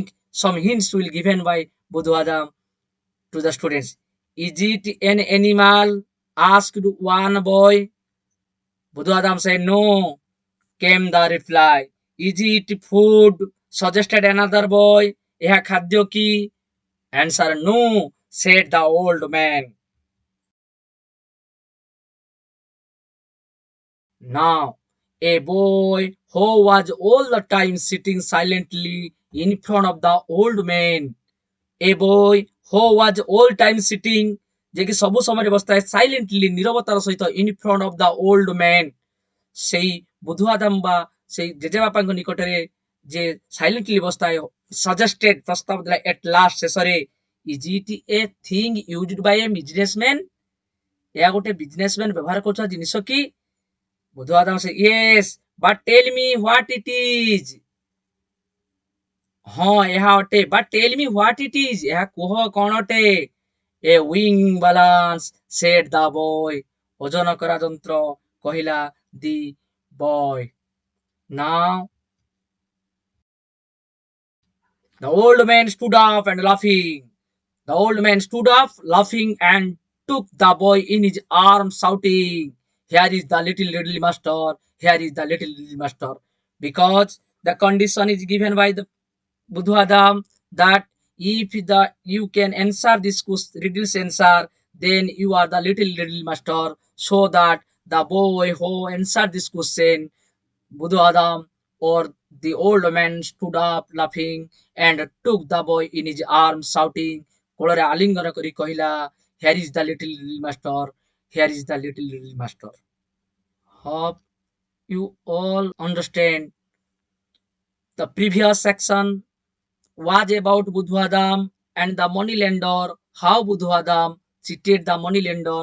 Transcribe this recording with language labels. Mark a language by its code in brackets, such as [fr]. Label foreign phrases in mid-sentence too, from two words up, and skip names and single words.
[en] Some hints will given by Buddhadam to the students. Is it an animal? Asked one boy. Buddhadam said no. Came the reply. Is it food? Suggested another boy. [or] ଏହା ଖାଦ୍ୟ କି? [en] Answer no, said the old man. Now a boy who was all the time sitting silently in front of the old man. A boy who was all time sitting, [or] ଯେ କି ସବୁ ସମୟରେ ବସିଥାଏ silently, ନିରବତାର ସହିତ [en] in front of the old man. [or] ସେଇ ବୁଧୁଆଦାମ ବା ସେଇ ଜେଜେବାପାଙ୍କ ନିକଟରେ ଯେ ସାଇଲେଣ୍ଟଲି ବସିଥାଏ, suggested ପ୍ରସ୍ତାବ ଦେଲା [en] at last [or] ଶେଷରେ, [en] is it a thing used by a businessman? [or] ଏହା ଗୋଟେ ବିଜନେସମ୍ୟାନ ବ୍ୟବହାର କରୁଥିବା ଜିନିଷ କି? [en] ବୁଧୁଆଦାମ ସେ yes, but tell me what it is. [or] ହଁ ଏହା ଅଟେ, [en] but tell me what it is. [or] ଏହା କୁହ କଣ ଅଟେ? [en] A wing balance, said the boy. [or] ଓଜନ କରା ଯନ୍ତ୍ର, କହିଲା [en] the boy. Now the old man stood up and laughing. The old man stood up laughing and took the boy in his arms, shouting, here is the little master, here is the little master. Because the condition is given by the Buddhadam that if you can answer this riddle's answer, then you are the little master. So that the boy who answered this question, Buddhadam or the old man stood up laughing and took the boy in his arms, shouting, [or] କୋଳରେ ଆଲିଙ୍ଗନ କରି କହିଲା, [en] here is the little master, here is the little master. Hope you all understand. The previous section was about Buddhadam and the moneylender, how Buddhadam cheated the moneylender.